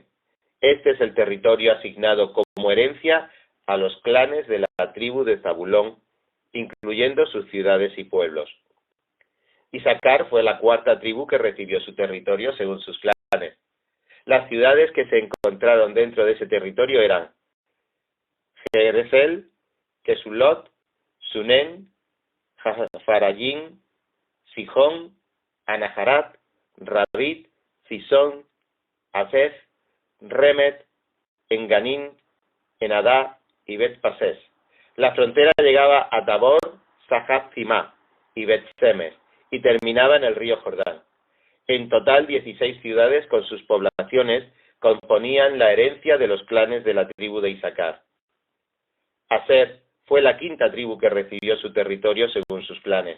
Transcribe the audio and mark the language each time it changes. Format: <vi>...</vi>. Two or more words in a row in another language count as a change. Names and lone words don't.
<es>Este es el territorio asignado como herencia a los clanes de la tribu de Zabulón, incluyendo sus ciudades y pueblos. Isaacar fue la cuarta tribu que recibió su territorio según sus clanes. Las ciudades que se encontraron dentro de ese territorio eran Jeresel, Kesulot, Sunen, Farayim, Sijón, Anaharat, Rabit, Sison, Afez, Remet, Enganín, Enadá y Bet-Pases. La frontera llegaba a Tabor, Sahat Zimá y Bet-Semes y terminaba en el río Jordán. En total, 16 ciudades con sus poblaciones componían la herencia de los clanes de la tribu de Isaacar. Aser fue la quinta tribu que recibió su territorio según sus clanes.</es>